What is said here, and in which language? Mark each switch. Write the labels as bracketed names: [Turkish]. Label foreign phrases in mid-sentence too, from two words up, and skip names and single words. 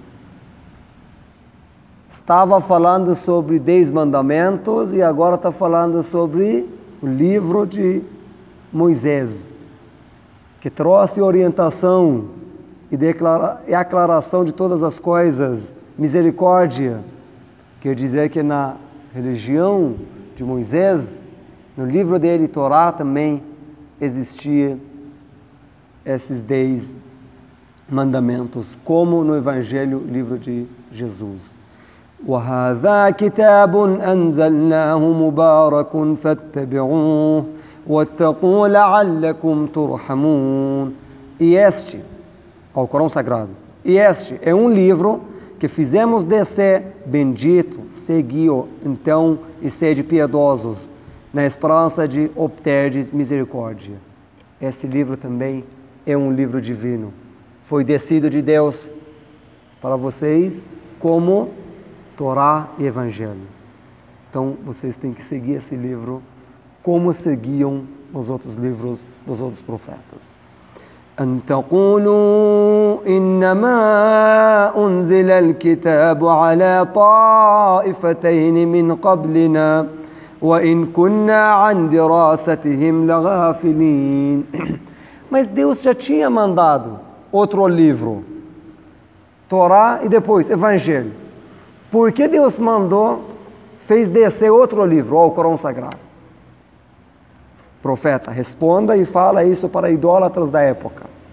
[Portuguese] Estava falando sobre 10 mandamentos e agora está falando sobre o livro de Moisés, que trouxe orientação e aclaração de todas as coisas, misericórdia. Quer dizer que na religião de Moisés, no livro dele, Torá, também existia esses 10 mandamentos, como no Evangelho, livro de Jesus. [Arabic] وَهَذَا كِتَابٌ أَنزَلْنَاهُ مُبَارَكٌ فَاتَّبِعُوهُ وَاتَّقُوا لَعَلَّكُمْ تُرْحَمُونَ. [Portuguese] E este, ao Corão Sagrado, e este é um livro que fizemos descer, bendito, segui-o, então, e sede piedosos, na esperança de obterdes misericórdia. Esse livro também é um livro divino. Foi descido de Deus para vocês como Torá e Evangelho. Então, vocês têm que seguir esse livro como seguiam os outros livros dos outros profetas. [Arabic] أن تقولوا إنما أنزل الكتاب على طائفتين من قبلنا وإن كنا عن دراستهم لغافلين. [Portuguese] Mas Deus já tinha mandado outro livro, Torá e depois Evangelho. Por que Deus fez descer outro livro, o Corão Sagrado? Profeta, responda e fala isso para idólatras da época.